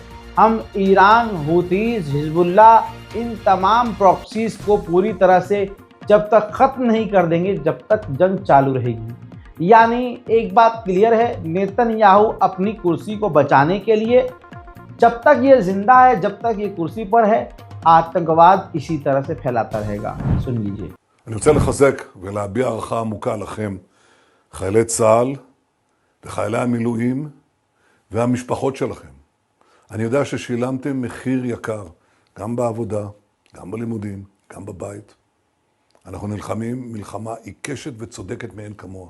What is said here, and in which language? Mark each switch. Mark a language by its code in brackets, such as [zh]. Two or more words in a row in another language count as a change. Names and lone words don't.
[hi] हम ईरान, हुतीज, हिजबुल्लाह, इन तमाम प्रॉक्सीज को पूरी तरह से जब तक ख़त्म नहीं कर देंगे, जब तक जंग चालू रहेगी। यानी एक बात क्लियर है, नेतन्याहू अपनी कुर्सी को बचाने के लिए जब तक ये जिंदा है, जब तक ये कुर्सी पर है, आतंकवाद इसी तरह से फैलाता रहेगा। सुन लीजिए। [he] אני רוצה לחזק ולהביע הערכה עמוקה לכם, חיילי צה"ל וחיילי המילואים והמשפחות שלכם. אני יודע ששילמתם מחיר יקר, גם בעבודה, גם בלימודים, גם בבית. אנחנו נלחמים מלחמה עיקשת וצודקת מאין כמוה.